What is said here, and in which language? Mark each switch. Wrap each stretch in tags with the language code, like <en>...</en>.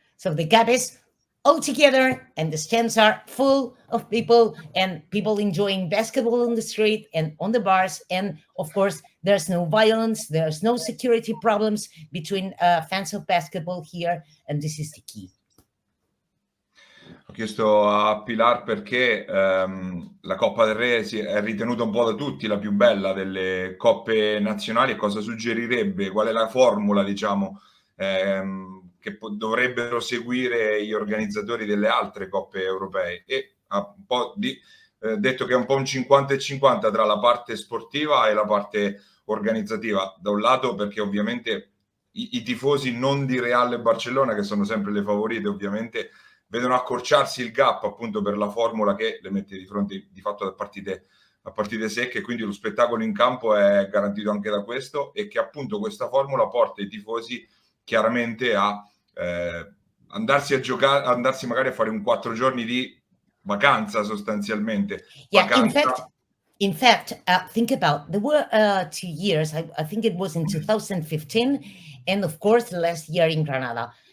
<en>So the cup is all together, and the stands are full of people, and people enjoying basketball on the street and on the bars. And of course, there's no violence, there's no security problems between fans of basketball here, and this is the key.</en> <it>Ho chiesto a Pilar perché la Coppa del Re è ritenuta un po' da tutti la più bella delle coppe nazionali, e cosa suggerirebbe, qual è la formula, diciamo, che dovrebbero seguire gli organizzatori delle altre coppe europee, e ha un po' detto che è un po' un 50-50 tra la parte sportiva e la parte organizzativa. Da un lato perché ovviamente i tifosi non di Real e Barcellona, che sono sempre le favorite, ovviamente vedono accorciarsi il gap appunto per la formula che le mette di fronte di fatto a partite secche, quindi lo spettacolo in campo è garantito anche da questo, e che appunto questa formula porta i tifosi chiaramente a andarsi a giocare, andarsi magari a fare un 4 giorni di vacanza sostanzialmente.</it> <en>Yeah, in fact, think about there were 2 years. I think it was in 2015, and of course the last year in Granada.</en>